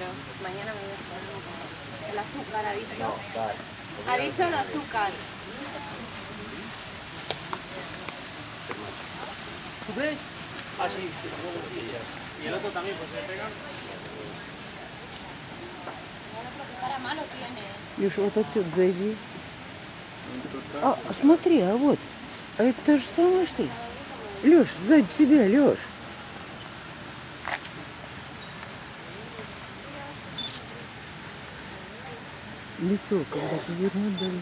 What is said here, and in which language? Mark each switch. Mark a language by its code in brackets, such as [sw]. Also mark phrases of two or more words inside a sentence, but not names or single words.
[es] Mañana me voy a hacer el azúcar, ha dicho. Ha dicho el azúcar. ¿Tú crees? Ah, sí. Y el otro también, pues se pegan. Cara malo tiene. [ru] Леш, вот отсюда зайди. А, смотри, а вот. А это то же самое, что ли? Леш, сзади тебя, Леш. Лицо, когда повернуть дали.